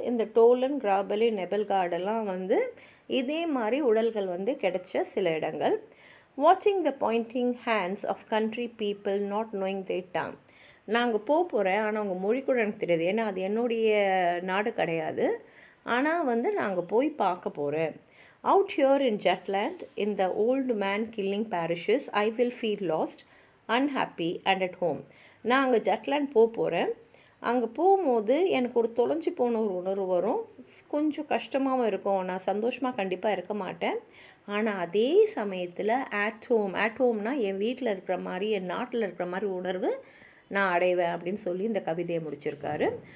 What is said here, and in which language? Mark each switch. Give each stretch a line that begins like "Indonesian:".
Tamil: இந்த டோலன், கிராபலி, நெபல்கார்டெல்லாம் வந்து இதே மாதிரி உடல்கள் வந்து கிடைச்ச சில இடங்கள்.
English: வாட்சிங் த Poynting hands of country people not knowing their tongue.
Tamil: நான் அங்கே போகிறேன், ஆனால் அவங்க மொழி கூட எனக்கு தெரியாது, ஏன்னா அது என்னுடைய நாடு கிடையாது. ஆனால் வந்து நான் அங்கே போய் பார்க்க போகிறேன்.
English: Out here in Jutland, in the old man killing parishes, I will feel lost, unhappy and at home.
Tamil: நான் அங்கே ஜட்லாண்ட் போகிறேன். அங்கே போகும்போது எனக்கு ஒரு தொலைஞ்சி போன ஒரு உணர்வு வரும், கொஞ்சம் கஷ்டமாகவும் இருக்கும், நான் சந்தோஷமாக கண்டிப்பாக இருக்க மாட்டேன். ஆனால் அதே சமயத்தில்
English: at home
Tamil: னா என் வீட்டில் இருக்கிற மாதிரி, என் நாட்டில் இருக்கிற மாதிரி உணர்வு நான் அடைவேன் அப்படின்னு சொல்லி இந்த கவிதையை முடிச்சிருக்காரு.